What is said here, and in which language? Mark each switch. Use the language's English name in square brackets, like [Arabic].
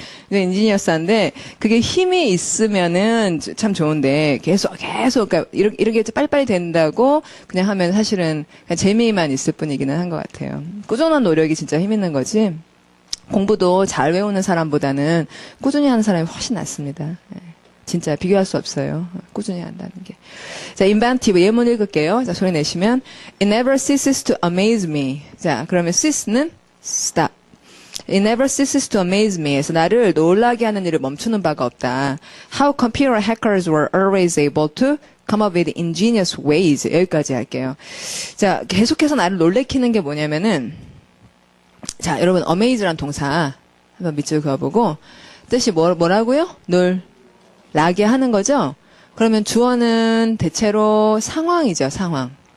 [Korean] 인지니어스한데 그게 힘이 있으면은 참 좋은데 계속 그러니까 이렇게 빨리빨리 된다고 그냥 하면 사실은 그냥 재미만 있을 뿐이기는 한 것 같아요. 꾸준한 노력이 진짜 힘 있는 거지. 공부도 잘 외우는 사람보다는 꾸준히 하는 사람이 훨씬 낫습니다. 진짜 비교할 수 없어요. 꾸준히 한다는 게. 자, inventive 예문 읽을게요. [English] 자, 소리 내시면 It never ceases to amaze me. [Korean] 자, 그러면 cease는 stop. [English] It never ceases to amaze me. [Korean] 그래서 나를 놀라게 하는 일을 멈추는 바가 없다. [English] How computer hackers were always able to come up with ingenious ways. [Korean] 여기까지 할게요. 자, 계속해서 나를 놀래키는 게 뭐냐면은 자, 여러분 amaze란 동사 한번 밑줄 그어보고 뜻이 뭐라고요? 놀라게 하는 거죠? 그러면 주어는 대체로 상황이죠, 상황.